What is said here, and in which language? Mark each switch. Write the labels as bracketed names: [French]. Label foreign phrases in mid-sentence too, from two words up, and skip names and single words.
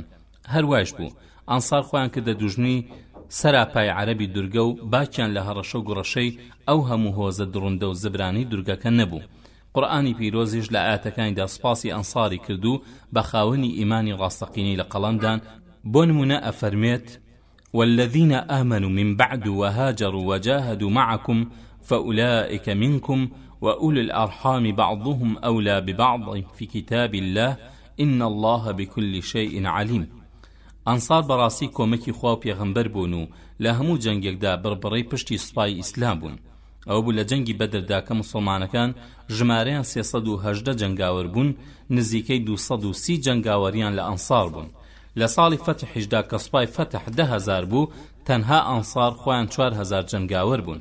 [Central Kurdish] هەروایش بوو ئەنسار خۆیان کردە دوژنی سەراپای عەرەبی دورگە و باکیان لە هەڕەشە و گوڕەشەی ئەو هەموو هۆزە دڕوندە و زبرانی دورگەکە نەبوو. قورئانی پیرۆزیش لە ئاەتەکانیدا سپاسی ئەنساری کردو بە خاوەنی ئیمانی ڕاستەقینەی لە قەڵەمدان. بۆ نمونە ئەفەرمێت [Arabic] والذين آمنوا من بعد وهاجروا وجاهدوا معكم فأولئك منكم وأولي الأرحام بعضهم أولى ببعض في كتاب الله إن الله بكل شيء عليم. [Central Kurdish] ئەنسار بەڕاستی کۆمەکی خوا و پێغەمبەر بوون و لە هەموو جەنگێکدا بڕبڕەی پشتی سوپای ئیسلام بوون. ئەوە بوو لە جەنگی بەدردا کە موسڵمانەکان ژمارەیان 318 جەنگاوەر بوون، نزیکەی 230 جەنگاوەریان لە ئەنسار بوون. لە ساڵی فەتحیشدا کە سوپای فەتح 10,000 بوو، تەنها ئەنسار خۆیان 4,000 جەنگاوەر بوون.